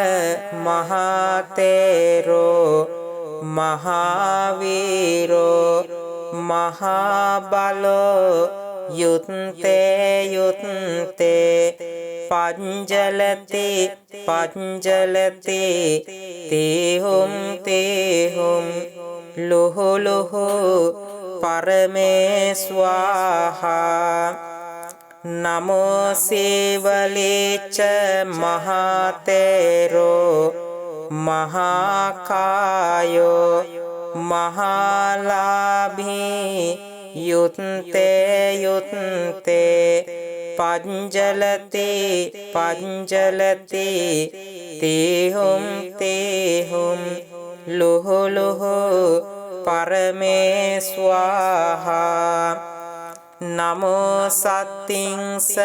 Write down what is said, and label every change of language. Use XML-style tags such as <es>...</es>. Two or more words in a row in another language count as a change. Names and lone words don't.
<pi>මහතේරෝ මහාවීරෝ මහාබලෝ යුත්තේ යුත්තේ පංචලති පංචලති තේහුම් තේහුම් ලොහු ලොහු පරමේ ස්වාහා නමෝ සේවලේච මහතේරෝ මහාකායෝ මහාලාභී යුත්තේ යුත්තේ පංචලති පංචලති තේහුම් තේහුම් ලොහු ලොහු පරමේ ස්වාහා නමෝ සත්තිංස</pi>